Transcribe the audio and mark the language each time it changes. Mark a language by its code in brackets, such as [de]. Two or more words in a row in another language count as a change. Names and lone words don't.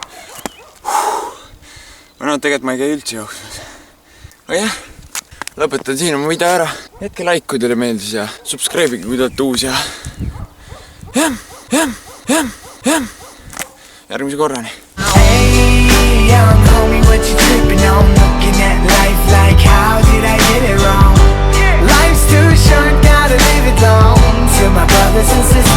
[et] Või no tegelikult ma ei käi üldse jooksmas. Aga jah, lõpetan siin oma video ära. Jätke like, kui teile meeldis ja subscribe'ige, kui te olete uus ja... Järgmise korrani. [en] Hey, young homie, what you tripping on? Looking at life like, how did I get it wrong? Life's too short, gotta live it long. To my brothers and